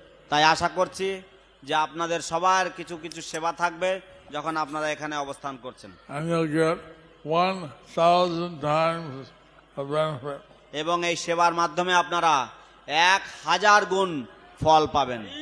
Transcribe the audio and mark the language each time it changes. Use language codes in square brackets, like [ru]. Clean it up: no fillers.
[bn] তাই আশা করছি যে আপনাদের সবার কিছু কিছু সেবা থাকবে যখন আপনারা এখানে অবস্থান করছেন। [en] And you'll get 1,000 times the benefit. [bn] এবং এই সেবার মাধ্যমে আপনারা 1000 গুণ ফল পাবেন।